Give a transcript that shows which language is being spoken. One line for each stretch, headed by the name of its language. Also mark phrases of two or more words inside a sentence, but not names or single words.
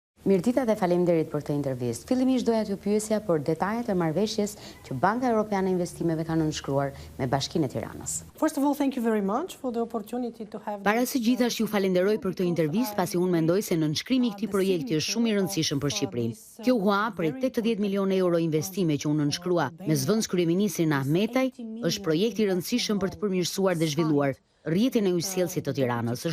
Albanian: Mirdita dhe faleminderit për këtë intervistë. Fillimisht doja t'ju pyesja për detajet e marrëveshjes që Banka Europiane e Investimeve ka nënshkruar me Bashkinë e Tiranës.
English: First of all, thank you very much for the opportunity to have.
Albanian: Para së gjithash ju falenderoj për këtë intervistë, pasi unë mendoj se nënshkrimi i këtij projekti është shumë i rëndësishëm për Shqipërinë. Kjo hua për 80 milionë euro investime që unë nënshkrua me zëvendës kryeministrin Ahmetaj është projekt i rëndësishëm për të përmirësuar dhe zhvilluar rrjetin e ujësjellësit të Tiranës.